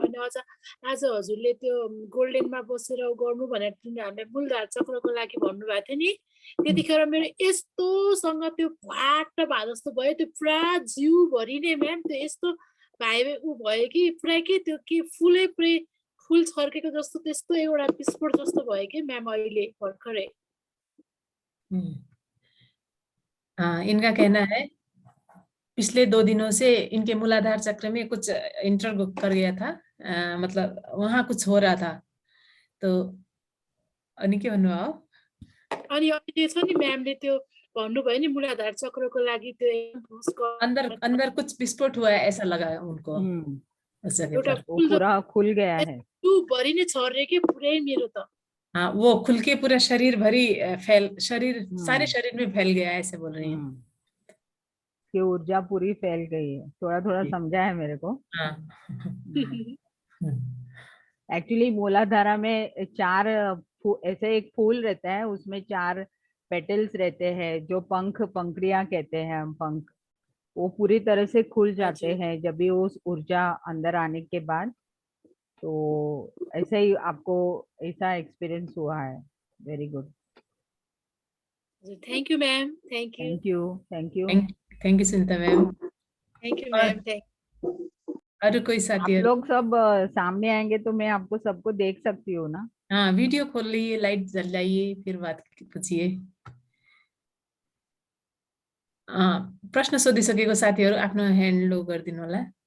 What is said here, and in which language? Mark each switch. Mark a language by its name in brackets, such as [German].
[Nepali] अनि आज हजुरले त्यो गोल्डनमा बसेर गर्नु भनेर हामीलाई मूलधार चक्रको लागि भन्नुभएको थियो नि, त्यतिखेर मेरो यस्तोसँग त्यो फ्वाट भए जस्तो भयो, त्यो पुरा जिउभरि नै म्याम त्यो यस्तो ऊ भयो कि पुरा के त्यो के फुल छर्केको जस्तो त्यस्तो एउटा विस्फोट जस्तो भयो कि म्याम अहिले भर्खरै। [Hindi] हाँ, इनका कहना है पिछले 2 दिनों से इनके मूलाधार चक्र में कुछ इंटर कर गया था, मतलब वहाँ कुछ हो रहा था। [Nepali] तो अनि के भन्नुभयो? अनि अहिले छ नि म्यामले त्यो भन्नुभयो नि मूलाधार चक्रको लागि त्यो [Hindi] अंदर कुछ विस्फोट हुआ है ऐसा लगा उनको उस जगह [Nepali] एउटा [Hindi] पर। वो पूरा खुल गया है। [Nepali] भरि नै छर्रे के पुरै मेरो त। [Hindi] हाँ, वो खुल के पूरा शरीर भरी सारे शरीर में फैल गया है, ऐसे बोल रही हैं। कि ऊर्जा पूरी फैल गई है। थोड़ा थोड़ा समझा है मेरे को। एक्चुअली मूलाधारा में 4 ऐसे एक फूल रहता है, उसमें 4 पेटल्स रहते हैं जो पंखुड़ियां कहते हैं हम, पंख। वो पूरी तरह से खुल जाते हैं जब भी उस ऊर्जा अंदर आने के बाद। तो ऐसे ही आपको ऐसा एक्सपीरियंस हुआ है। Very good. Thank you ma'am. Thank you. Thank you. Thank you. Thank you Sunita ma'am. Thank you ma'am. और कोई साथी? आप लोग सब सामने आएंगे तो मैं आपको सबको देख सकती हूँ ना? हाँ, वीडियो खोल लीजिए, लाइट जलाइए, फिर बात पूछिए। [Nepali] प्रश्न सोधिसकेको साथीहरू आफ्नो ह्यान्ड लो गरिदिनु होला।